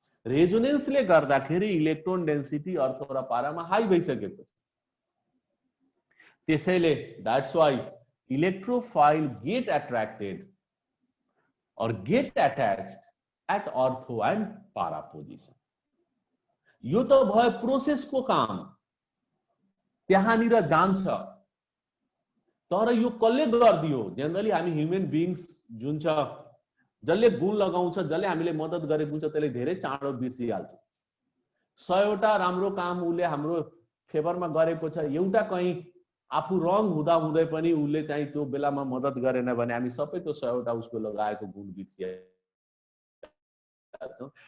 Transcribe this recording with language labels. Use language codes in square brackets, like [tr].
[ne] रेजोनेन्सले गर्दाखेरि electron density अर्थो र पारामा हाई भइसकेको छ। त्यसैले [en] That's why electrophile get attracted or get attached at ortho and para position. [ne] यो तो भयो प्रोसेस को काम, त्यहाँनिर जान्छ। तर यो कसले गर्दियो? जनरली हामी ह्युमन बीइंग्स जुन छ जसले गुण लगाउँछ, जसले हामीले मद्दत गरेको हुन्छ त्यसले धेरै चाँडो बिर्सिहाल्छ। 100 वटा राम्रो काम उसले हाम्रो फेभरमा गरेको छ, एउटा कहीं आफू रङ हुँदा हुँदै पनि उसले चाहिँ त्यो बेलामा मद्दत गरेन भने हामी सबै त्यो 100 वटा उसको लगाएको गुण बिर्सिहाल्छौँ।